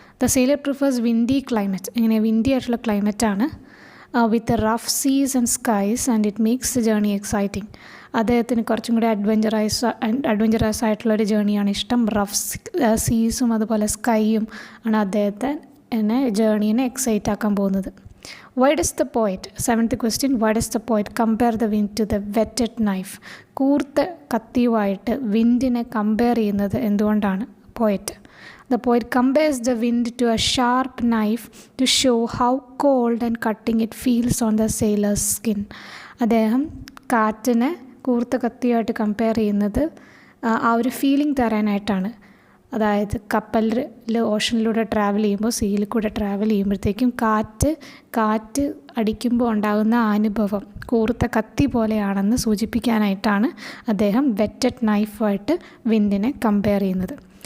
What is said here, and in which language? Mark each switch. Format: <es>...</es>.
<en>The sailor prefers windy climate.</en> <ml>ഇങ്ങനെ windy ആയിട്ടുള്ള ക്ലൈമറ്റാണ്.</ml> <en>With rough seas and skies and it makes the journey exciting.</en> <ml>അദ്ദേഹത്തിന് കുറച്ചും കൂടി അഡ്വഞ്ചറസ് ആയിട്ടുള്ളൊരു ജേർണിയാണ് ഇഷ്ടം. റഫ് സീസും അതുപോലെ സ്കൈയും ആണ് അദ്ദേഹത്തെ ജേർണീനെ എക്സൈറ്റ് ആക്കാൻ പോകുന്നത്.</ml> <en>Why does the poet, 7th question, why does the poet compare the wind to the whetted knife?</en> <ml>കൂർത്ത കത്തിയുമായിട്ട് വിൻഡിനെ കമ്പയർ ചെയ്യുന്നത് എന്തുകൊണ്ടാണ് poet?</ml> <en>The poet compares the wind to a sharp knife to show how cold and cutting it feels on the sailor's skin.</en> <ml>അദ്ദേഹം കാറ്റിനെ കൂർത്ത കത്തിയുമായിട്ട് compare ചെയ്യുന്നത് ആ ഒരു feeling തരാനായിട്ടാണ്. അതായത് കപ്പലിൽ ഓഷനിലൂടെ ട്രാവൽ ചെയ്യുമ്പോൾ, സീയിൽ കൂടെ ട്രാവൽ ചെയ്യുമ്പോഴത്തേക്കും കാറ്റ് അടിക്കുമ്പോൾ ഉണ്ടാകുന്ന അനുഭവം കൂർത്ത കത്തി പോലെയാണെന്ന് സൂചിപ്പിക്കാനായിട്ടാണ് അദ്ദേഹം വെറ്റഡ് നൈഫായിട്ട് വിൻഡിനെ കമ്പയർ ചെയ്യുന്നത്.</ml>